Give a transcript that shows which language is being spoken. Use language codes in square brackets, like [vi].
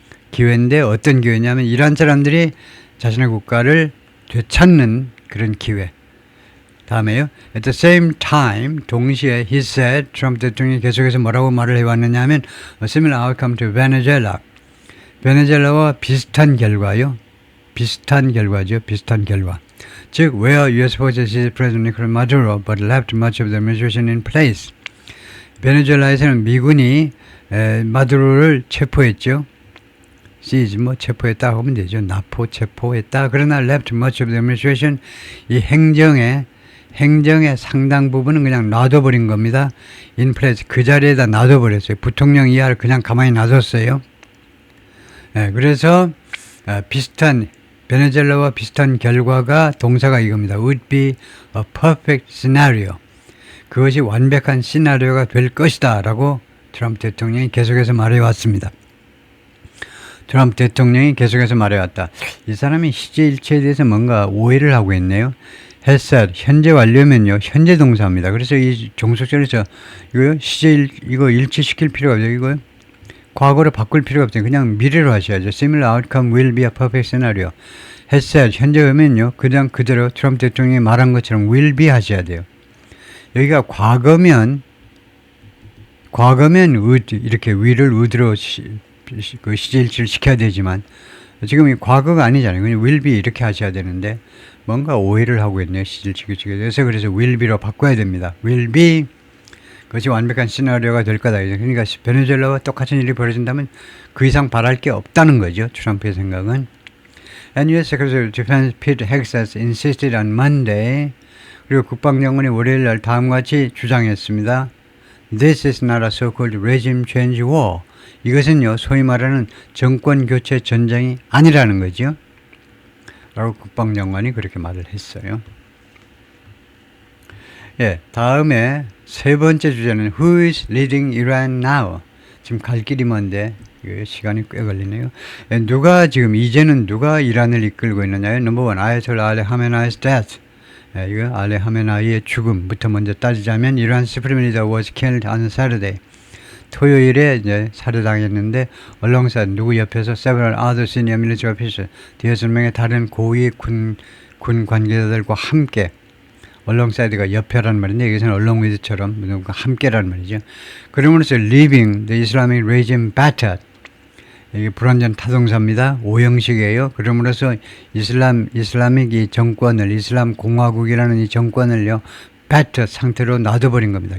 [ko] 기회인데 어떤 기회냐면 이란 사람들이 자신의 국가를 되찾는 그런 기회. 다음에요. [en] At the same time, 동시에 he said, [ko] 트럼프 대통령이 계속해서 뭐라고 말을 해왔느냐 하면 [en] a similar outcome to Venezuela. [ko] 베네수엘라와 비슷한 결과요. 비슷한 결과죠. 비슷한 결과. 즉, [en] where U.S. forces seized President Nicolas Maduro but left much of the administration in place. [ko] 베네수엘라에서는 미군이 마두로를 체포했죠. seize 뭐 체포했다 하면 되죠. 납포 체포했다. 그러나 [en] left much of the administration [ko] 이 행정의 상당 부분은 그냥 놔둬버린 겁니다. [en] in place [ko] 그 자리에다 놔둬버렸어요. 부통령 이하를 그냥 가만히 놔뒀어요. 그래서 베네수엘라와 비슷한 결과가 동사가 이겁니다. [en] would be a perfect scenario. [ko] 그것이 완벽한 시나리오가 될 것이다 라고 트럼프 대통령이 계속해서 말해왔습니다. 트럼프 대통령이 계속해서 말해왔다. 이 사람이 시제일체에 대해서 뭔가 오해를 하고 있네요. has 현재 완료면요. 현재 동사입니다. 그래서 이 종속절에서 이거 일치시킬 필요가 없어요. 이거 과거로 바꿀 필요가 없어요. 그냥 미래로 하셔야죠. [en] Similar outcome will be a perfect scenario. [ko] has 현재 오면요. 그냥 그대로 트럼프 대통령이 말한 것처럼 will be 하셔야 돼요. 여기가 과거면 would 이렇게 will을 would로 시제일치를 시켜야 되지만 지금 이 과거가 아니잖아요. 그냥 will be 이렇게 하셔야 되는데 뭔가 오해를 하고 있네요. 시제일치가 돼서 그래서 will be로 바꿔야 됩니다. will be 그것이 완벽한 시나리오가 될 거다. 그러니까 베네수엘라와 똑같은 일이 벌어진다면 그 이상 바랄 게 없다는 거죠. 트럼프의 생각은. [en] And U.S. Secretary of Defense Pete Hegseth insisted on Monday. [ko] 그리고 국방장관이 월요일 날 다음과 같이 주장했습니다. [en] This is not a so-called regime change war. [ko] 이것은요, 소위 말하는 정권 교체 전쟁이 아니라는 거죠. 라고 국방장관이 그렇게 말을 했어요. 다음에 세 번째 주제는 [en] Who is leading Iran now? [ko] 지금 갈 길이 먼데 시간이 꽤 걸리네요. 이제는 누가 이란을 이끌고 있느냐요? 넘버 원, 아야톨라 알리 하메나이's death. 이거 알리 하메나이의 죽음부터 먼저 따지자면 이란 [en] supreme leader was killed on Saturday. [ko] 토요일에 이제 살해당했는데 alongside 누구 옆에서 [en] several other senior military officials [ko] 6명의 다른 고위 군 관계자들과 함께 alongside가 옆에라는 말인데 여기서는 along with처럼 함께라는 말이죠. [en] 그러면서 leaving the Islamic regime battered. [ko] 이게 불완전 타동사입니다. 오형식이에요. 그러므로서 이슬람ik 이 정권을 이슬람 공화국이라는 이 정권을요 battered 상태로 놔둬버린 겁니다.